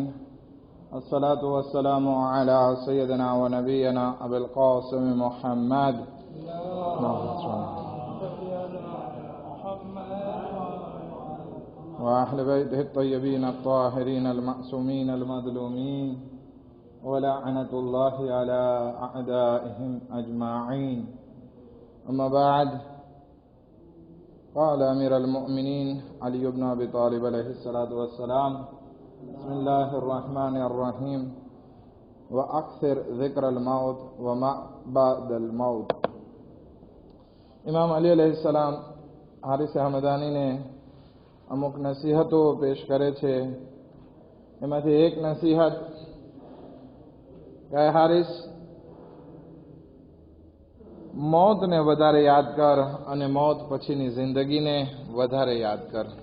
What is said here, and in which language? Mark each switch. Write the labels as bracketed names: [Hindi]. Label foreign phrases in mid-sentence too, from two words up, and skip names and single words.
[Arabic] الصلاة والسلام على سيدنا ونبينا أبي القاسم محمد وأهل بيته الطيبين الطاهرين المعصومين المظلومين ولعنة الله على أعدائهم أجمعين. أما بعد، قال أمير المؤمنين علي بن أبي طالب عليه الصلاة والسلام: بسم الله الرحمن الرحيم. وأكثر ذكر الموت وما بعد الموت. [Gujarati] ઇમામ અલી અલૈહિસ્સલામ હારિસ હમદાનીને અમુક નસીહતો પેશ કરે છે. એમાંથી એક નસીહત કે હારિસ, મોતને વધારે યાદ કર અને મોત પછીની જિંદગીને વધારે યાદ કર.